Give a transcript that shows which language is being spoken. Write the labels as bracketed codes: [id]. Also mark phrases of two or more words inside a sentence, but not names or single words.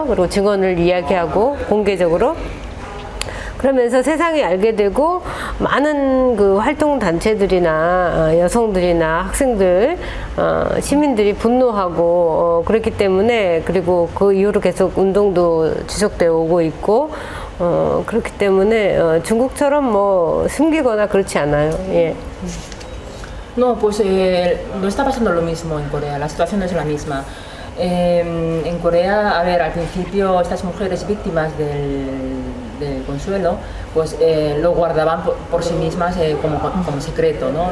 [ko] 그리고 증언을 이야기하고 공개적으로. 그러면서 세상이 알게 되고 많은 그 활동 단체들이나 여성들이나 학생들, 시민들이 분노하고 그랬기 때문에, 그리고 그 이후로 계속 운동도 지속되어 오고 있고, 그렇기 때문에 중국처럼 뭐 숨기거나 그렇지 않아요. 예. [es] No, pues no está pasando lo mismo en Corea, la situación no es la misma. En Corea, a ver, al principio estas mujeres víctimas del consuelo, pues lo guardaban por sí mismas como secreto, ¿no?